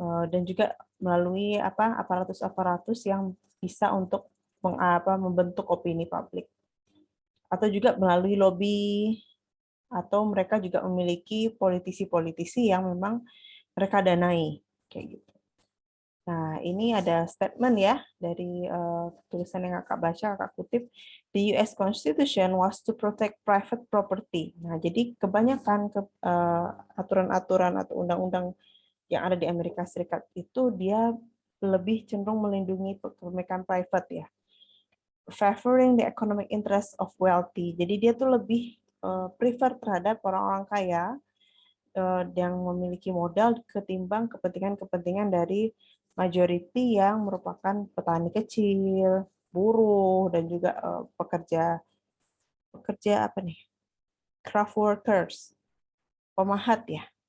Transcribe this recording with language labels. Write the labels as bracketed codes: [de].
[id] dan juga melalui aparatus yang bisa untuk membentuk opini publik, atau juga melalui lobby, atau mereka juga memiliki politisi-politisi yang memang mereka danai, kayak gitu. Nah, ini ada statement ya dari tulisan yang kakak baca, kakak kutip. [en] The US Constitution was to protect private property. [id] Nah, jadi kebanyakan aturan-aturan atau undang-undang yang ada di Amerika Serikat itu dia lebih cenderung melindungi kepemilikan private ya. [en] Favoring the economic interest of wealthy. [id] Jadi dia tuh lebih prefer terhadap orang-orang kaya yang memiliki modal ketimbang kepentingan-kepentingan dari majority yang merupakan petani kecil, buruh, dan juga pekerja craft workers, pemahat ya.